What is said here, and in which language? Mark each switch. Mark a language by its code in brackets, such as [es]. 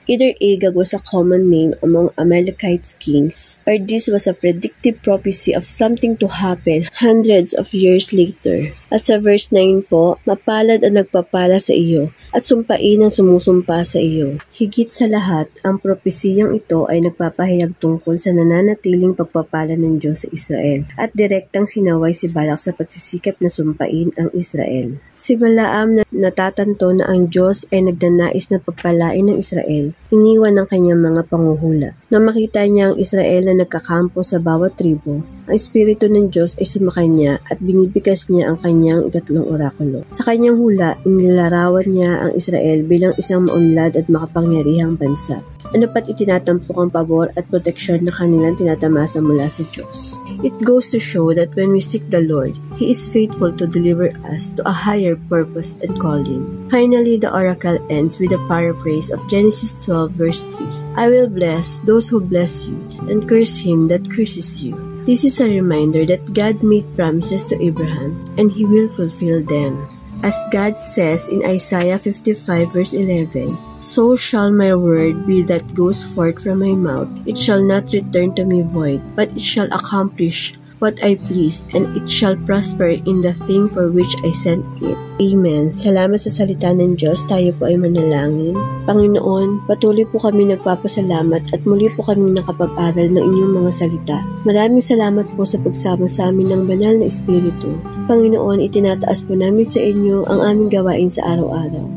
[en] Either Agag was a common name among Amalekite kings, or this was a predictive prophecy of something to happen hundreds of years later. [tl] At sa verse 9 po, mapalad ang nagpapala sa iyo, at sumpain ang sumusumpa sa iyo. Higit sa lahat, ang propesiyang ito ay nagpapahayag tungkol sa nananatiling pagpapala ng Diyos sa Israel, at direktang sinaway si Balak sa pagsisikap na sumpain ang Israel. Si Balaam na natatanto na ang Diyos ay nagnanais na pagpalain ng Israel, iniwan ng kanyang mga panguhula. Nang makita niya ang Israel na nagkakampo sa bawat tribo, ang Espiritu ng Diyos ay sumakanya at binibigas niya ang kanyang ikatlong orakulo. Sa kanyang hula, inilarawan niya ang Israel bilang isang maunlad at makapangyarihang bansa. Ano pat itinatampok ang pabor at proteksyon na kanilang tinatamasa mula sa Diyos. [en] It goes to show that when we seek the Lord, He is faithful to deliver us to a higher purpose and calling. Finally, the oracle ends with a paraphrase of Genesis 12 verse 3. I will bless those who bless you, and curse him that curses you. This is a reminder that God made promises to Abraham, and He will fulfill them. As God says in Isaiah 55 verse 11, So shall my word be that goes forth from my mouth. It shall not return to me void, but it shall accomplish what I please, and it shall prosper in the thing for which I sent it. Amen. [tl] Salamat sa salita ng Diyos. Tayo po ay manalangin. Panginoon, patuloy po kami nagpapasalamat at muli po kami nakapag-aral ng inyong mga salita. Maraming salamat po sa pagsama sa amin ng banal na Espiritu. Panginoon, itinataas po namin sa inyo ang aming gawain sa araw-araw.